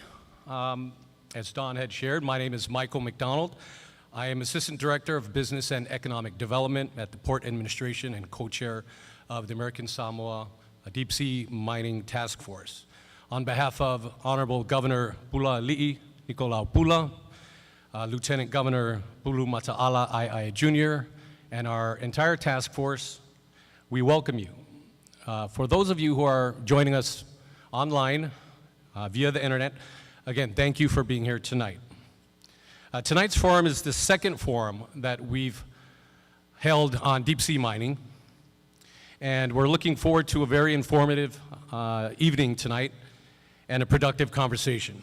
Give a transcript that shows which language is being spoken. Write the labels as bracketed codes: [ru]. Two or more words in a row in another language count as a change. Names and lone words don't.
[en] As Don had shared, my name is Michael McDonald. I am Assistant Director of Business and Economic Development at the Port Administration and co-chair of the American Samoa Deep Sea Mining Task Force. On behalf of Honorable Governor Pula Li'i Nicolau Pula, Lieutenant Governor Pulu Mata'ala Ai Jr., and our entire task force, we welcome you. For those of you who are joining us online via the internet, again, thank you for being here tonight. Tonight's forum is the second forum that we've held on deep sea mining, and we're looking forward to a very informative evening tonight and a productive conversation.